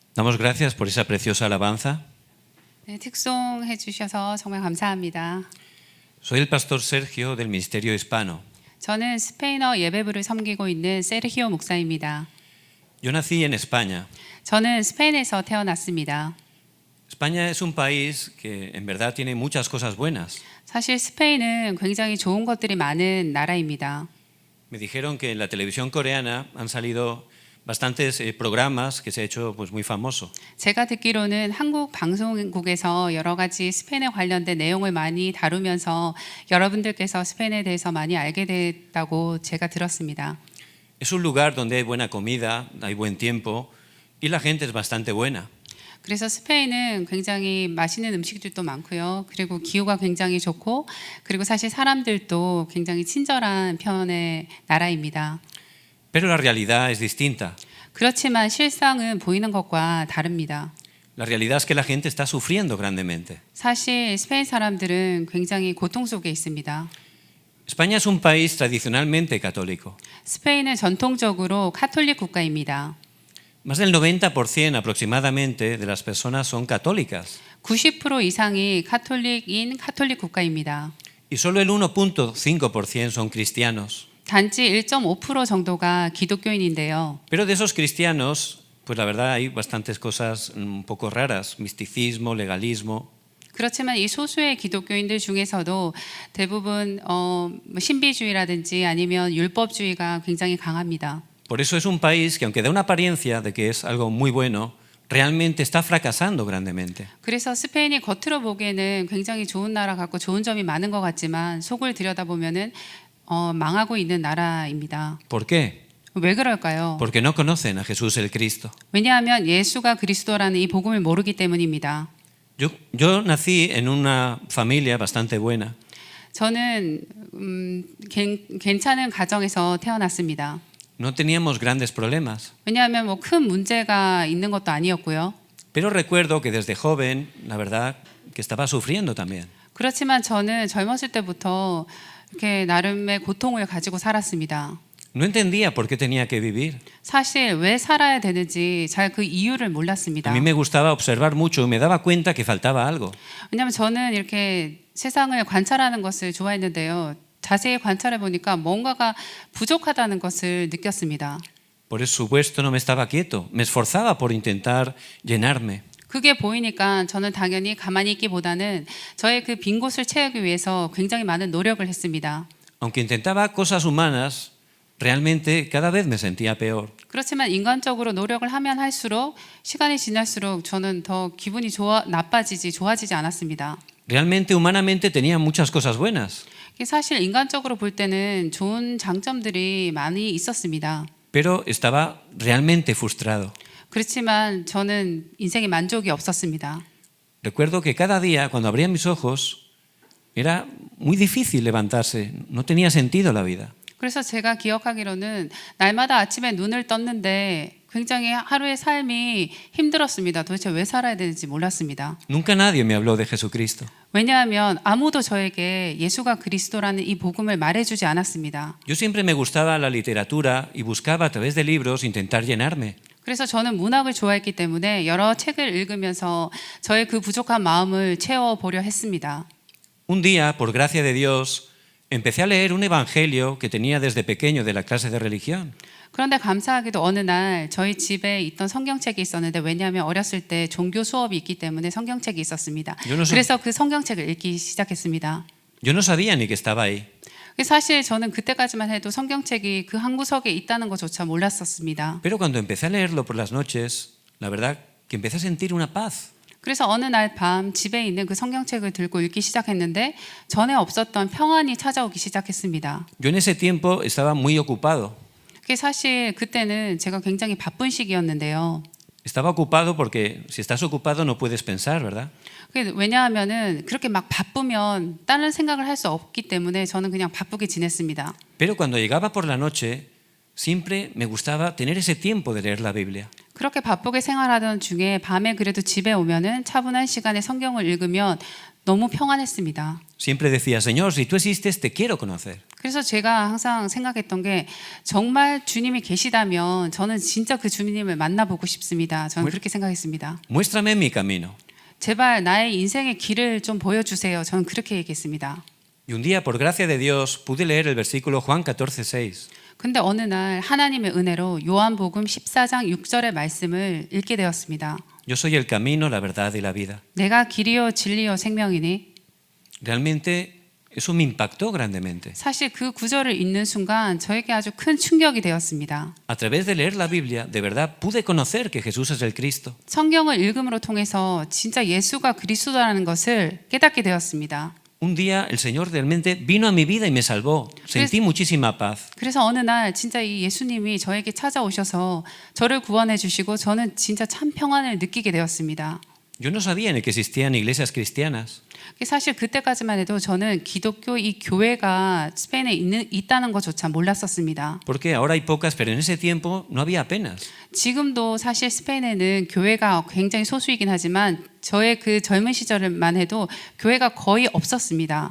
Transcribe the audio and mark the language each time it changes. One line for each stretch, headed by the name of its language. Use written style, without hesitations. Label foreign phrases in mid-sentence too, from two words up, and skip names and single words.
Spanish: Damos gracias por esa preciosa alabanza.
Korean: 네, 특송해 주셔서 정말 감사합니다.
Spanish: Soy el pastor Sergio del Ministerio Hispano.
Korean: 저는 스페인어 예배부를 섬기고 있는 세르히오 목사입니다.
Spanish: Yo nací en España.
Korean: 저는 스페인에서 태어났습니다.
Spanish: España es un país que en verdad tiene muchas cosas buenas.
Korean: 사실 스페인은 굉장히 좋은 것들이 많은 나라입니다.
Spanish: Me dijeron que en la televisión coreana han salido bastantes programas que se ha hecho pues muy famoso.
Korean: 제가 듣기로는 한국 방송국에서 여러 가지 스페인에 관련된 내용을 많이 다루면서 여러분들께서 스페인에 대해서 많이 알게 됐다고 제가 들었습니다.
Spanish: Es un lugar donde hay buena comida, hay buen tiempo y la gente es bastante buena.
Korean: 그래서 스페인은 굉장히 맛있는 음식들도 많고요. 그리고 기후가 굉장히 좋고 그리고 사실 사람들도 굉장히 친절한 편의 나라입니다.
Spanish: Pero la realidad es distinta.
Korean: 그렇지만 실상은 보이는 것과 다릅니다.
Spanish: La realidad es que la gente está sufriendo grandemente.
Korean: 사실 스페인 사람들은 굉장히 고통 속에 있습니다.
Spanish: España es un país tradicionalmente católico.
Korean: 스페인은 전통적으로 카톨릭 국가입니다.
Spanish: Más del 90% aproximadamente de las personas son católicas
Korean: 90% 이상이 카톨릭인 카톨릭 국가입니다.
Spanish: y solo el 1.5% son cristianos.
Korean: 단지 1.5% 정도가 기독교인인데요.
Spanish: Pero de esos cristianos, pues la verdad hay bastantes cosas un poco raras, misticismo, legalismo.
Korean: 그렇지만 이 소수의 기독교인들 중에서도 대부분 신비주의라든지 아니면 율법주의가 굉장히 강합니다.
Spanish: Por eso es un país que aunque da una apariencia de que es algo muy bueno, realmente está fracasando grandemente.
Korean: 그래서 스페인이 겉으로 보기에는 굉장히 좋은 나라 같고 좋은 점이 많은 것 같지만 속을 들여다보면은 망하고 있는 나라입니다.
Spanish: ¿Por qué?
Korean: 왜 그럴까요?
Spanish: Porque no conocen a Jesús el Cristo.
Korean: 왜냐하면 예수가 그리스도라는 이 복음을 모르기 때문입니다.
Spanish: Yo nací en una familia bastante buena.
Korean: 저는 괜찮은 가정에서 태어났습니다.
Spanish: No teníamos grandes problemas.
Korean: 왜냐하면 뭐 큰 문제가 있는 것도 아니었고요.
Spanish: Pero recuerdo que desde joven, la verdad, que estaba sufriendo también.
Korean: 그렇지만 저는 젊었을 때부터 이렇게 나름의 고통을 가지고 살았습니다.
Spanish: No entendía por qué tenía que vivir.
Korean: 사실 왜 살아야 되는지 잘 그 이유를 몰랐습니다.
Spanish: A mí me gustaba observar mucho y me daba cuenta que faltaba algo.
Korean: 왜냐하면 저는 이렇게 세상을 관찰하는 것을 좋아했는데요. 자세히 관찰해 보니까 뭔가가 부족하다는 것을 느꼈습니다.
Spanish: Por supuesto no me estaba quieto, me esforzaba por intentar llenarme.
Korean: 그게 보이니까 저는 당연히 가만히 있기보다는 저의 그 빈 곳을 채우기 위해서 굉장히 많은 노력을 했습니다.
Spanish: Aunque intentaba cosas humanas, realmente cada vez me sentía peor.
Korean: 그렇지만 인간적으로 노력을 하면 할수록 시간이 지날수록 저는 더 기분이 나빠지지 좋아지지 않았습니다.
Spanish: Realmente humanamente tenía muchas cosas buenas.
Korean: 사실 인간적으로 볼 때는 좋은 장점들이 많이 있었습니다.
Spanish: Pero estaba realmente frustrado.
Korean: 그렇지만 저는 인생에 만족이 없었습니다.
Spanish: Recuerdo que cada día cuando abría mis ojos era muy difícil levantarse, no tenía sentido la vida.
Korean: 그래서 제가 기억하기로는 날마다 아침에 눈을 떴는데 굉장히 하루의 삶이 힘들었습니다. 도대체 왜 살아야 되는지 몰랐습니다.
Spanish: Nunca nadie me habló de Jesucristo.
Korean: 왜냐하면 아무도 저에게 예수가 그리스도라는 이 복음을 말해주지 않았습니다.
Spanish: Yo siempre me gustaba la literatura y buscaba a través de libros intentar llenarme.
Korean: 그래서 저는 문학을 좋아했기 때문에 여러 책을 읽으면서 저의 그 부족한 마음을 채워보려 했습니다.
Spanish: Un día, por gracia de Dios, empecé a leer un evangelio que tenía desde pequeño de la clase de religión.
Korean: 그런데 감사하게도 어느 날 저희 집에 있던 성경책이 있었는데 왜냐하면 어렸을 때 종교 수업이 있기 때문에 성경책이 있었습니다. 그래서 그 성경책을 읽기 시작했습니다.
Spanish: Yo no sabía ni que estaba ahí.
Korean: 사실 저는 그때까지만 해도 성경책이 그 한 구석에 있다는 것조차 몰랐었습니다.
Spanish: Pero cuando empecé a leerlo por las noches, la verdad que empecé a sentir una paz.
Korean: 그래서 어느 날 밤 집에 있는 그 성경책을 들고 읽기 시작했는데 전에 없었던 평안이 찾아오기 시작했습니다.
Spanish: Yo en ese tiempo estaba muy ocupado.
Korean: 사실 그때는 제가 굉장히 바쁜 시기였는데요.
Spanish: Estaba ocupado porque si estás ocupado no puedes pensar, ¿verdad?
Korean: 왜냐하면은 그렇게 막 바쁘면 다른 생각을 할 수 없기 때문에 저는 그냥 바쁘게 지냈습니다.
Spanish: Pero cuando llegaba por la noche, siempre me gustaba tener ese tiempo de leer la Biblia.
Korean: 그렇게 바쁘게 생활하던 중에 밤에 그래도 집에 오면은 차분한 시간에 성경을 읽으면 너무 평안했습니다.
Spanish: Siempre decía, Señor, si tú existes, te quiero conocer.
Korean: 그래서 제가 항상 생각했던 게 정말 주님이 계시다면 저는 진짜 그 주님을 만나보고 싶습니다. 저는 그렇게 생각했습니다.
Spanish: Muéstrame mi camino.
Korean: 제발 나의 인생의 길을 좀 보여주세요. 저는 그렇게 얘기했습니다.
Spanish: Y un día, por gracia de Dios, pude leer el versículo Juan 14:6.
Korean: 근데 어느 날 하나님의 은혜로 요한복음 14장 6절의 말씀을 읽게 되었습니다.
Spanish: Yo soy el camino, la verdad y la vida.
Korean: 내가 길이요 진리요 생명이니.
Spanish: Realmente eso me impactó grandemente.
Korean: 사실 그 구절을 읽는 순간 저에게 아주 큰 충격이 되었습니다.
Spanish: A través de leer la Biblia, de verdad pude conocer que Jesús es el Cristo.
Korean: 성경을 읽음으로 통해서 진짜 예수가 그리스도라는 것을 깨닫게 되었습니다.
Spanish: Un día el Señor realmente vino a mi vida y me salvó. Sentí muchísima paz.
Korean: 그래서 어느 날 진짜 이 예수님이 저에게 찾아오셔서 저를 구원해 주시고 저는 진짜 참 평안을 느끼게 되었습니다.
Spanish: Yo no sabía ni que existían iglesias cristianas.
Korean: 사실 그때까지만 해도 저는 기독교 이 교회가 스페인에 있다는 것조차 몰랐었습니다.
Spanish: Porque ahora hay pocas, pero en ese tiempo no había apenas.
Korean: 지금도 사실 스페인에는 교회가 굉장히 소수이긴 하지만 저의 그 젊은 시절만 해도 교회가 거의 없었습니다.